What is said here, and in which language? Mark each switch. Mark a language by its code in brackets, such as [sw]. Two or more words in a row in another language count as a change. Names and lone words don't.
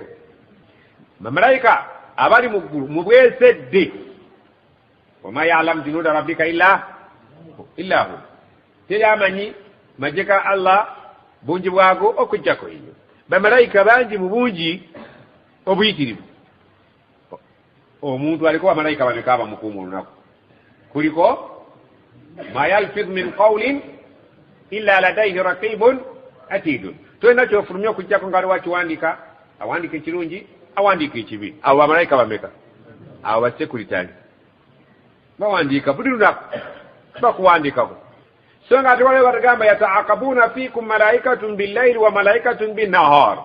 [lg] Bamalayika abali mu ggulu mu bwesedde, [ar] وما يعلم جنود ربك إلا هو, [lg] teri amanyi magye ga Allah bungi bwago okujjako eyo. Bamalayika bangi mu bungi obuyitirivu. Omuntu aliko bamalayika bameka abamukuuma olunaku? [ar] Kuliko ما يلفظ من قول إلا لديه رقيب عتيد. [lg] Tolina kyofulumya okujjako nga aliwo akiwandiika, awandiika ekirungi awandiika ekibi. Abo bamalayika bameka? Abo basekuritani bawandiika buli lunaku, bakuwandiikako. So nga ate waliwo batagamba [ar] يتعاقبون فيكم ملائكة بالليل وملائكة بالنهار.